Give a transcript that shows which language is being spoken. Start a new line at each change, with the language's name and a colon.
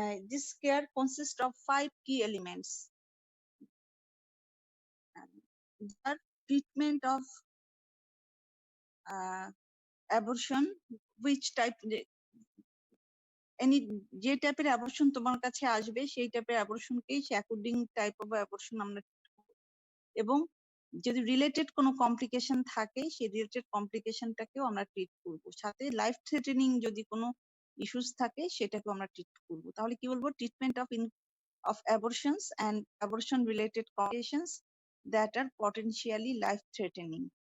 English: This care consists of 5 key elements. The treatment of abortion, which type,
Bangla: যে টাইপের abortion তোমার কাছে আসবে সেই টাইপের অ্যাবর্শনকেই সে অ্যাকর্ডিং টাইপ অফ অ্যাবর্শন আমরা, এবং যদি রিলেটেড কোনো কমপ্লিকেশন থাকে সেই রিলেটেড কমপ্লিকেশনটাকেও আমরা ট্রিট করব, সাথে লাইফ থ্রেটেনিং যদি কোনো ইস্যুস থাকে সেটাকেও আমরা ট্রিট করব। তাহলে কি বলবো, treatment
English: of abortions and abortion related complications that are potentially life threatening.